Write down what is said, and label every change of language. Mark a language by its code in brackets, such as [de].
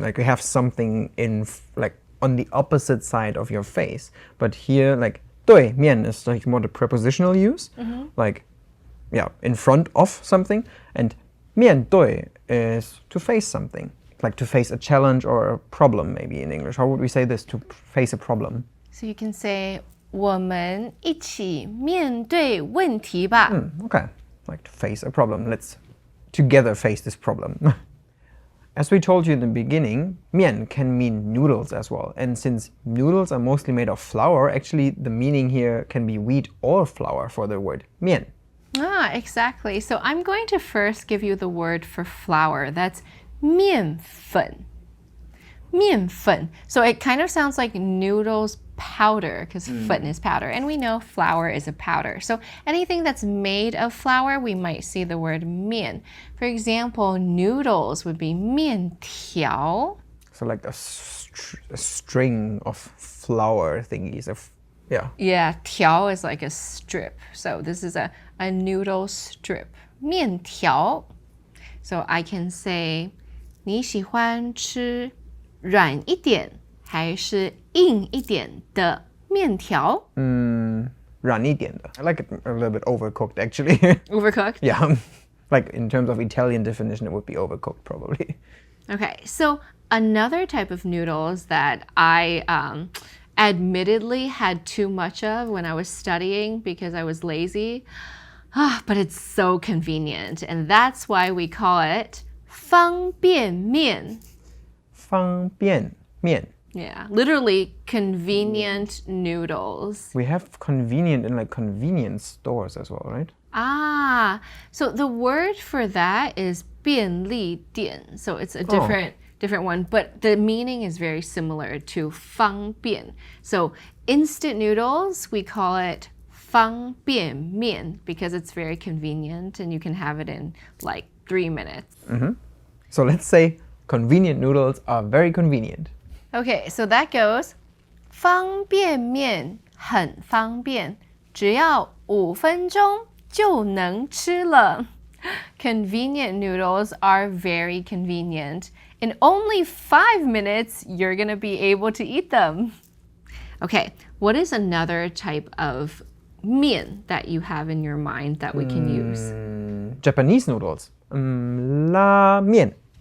[en] Like you have something like on the opposite side of your face. But here, like 对面 is like more the prepositional use. Like, yeah, in front of something. And 面对 is to face something. Like to face a challenge or a problem, maybe in English. How would we say this? To face a problem. So you can say [zh] 我们一起面对问题吧. [en] Okay, like to face a problem. Let's together face this problem. As we told you in the beginning, mian can mean noodles as well. And since noodles are mostly made of flour, actually the meaning here can be wheat or flour for the word mian. Ah, exactly. So I'm going to first give you the word for flour. That's [zh] 面粉.面粉. [en] So it kind of sounds like noodles powder because 粉 is powder. And we know flour is a powder. So anything that's made of flour, we might see the word 面. For example, noodles would be 面条. So like a string of flour thingies. Yeah, 条 is like a strip. So this is a noodle strip. [zh] 面条. [en] So I can say, [zh] 你喜欢吃软一点还是硬一点的面条？软一点的. [en] I like it a little bit overcooked actually. Overcooked? Yeah. Like in terms of Italian definition, it would be overcooked probably. Okay, so another type of noodles that I admittedly had too much of when I was studying because I was lazy, but it's so convenient, and that's why we call it 方便面. [zh] 方便面. [en] Yeah, literally convenient noodles. We have convenient in like convenience stores as well, right? Ah, so the word for that is 便利店. So it's a different one, but the meaning is very similar to 方便. So instant noodles, we call it 方便面 because it's very convenient and you can have it in like 3 minutes. So let's say convenient noodles are very convenient. Okay, so that goes [zh] 方便面很方便，只要5分钟就能吃了。 [en] Convenient noodles are very convenient. In only 5 minutes, you're going to be able to eat them. Okay, what is another type of mian that you have in your mind that we can use? Japanese noodles. Lǎmiàn.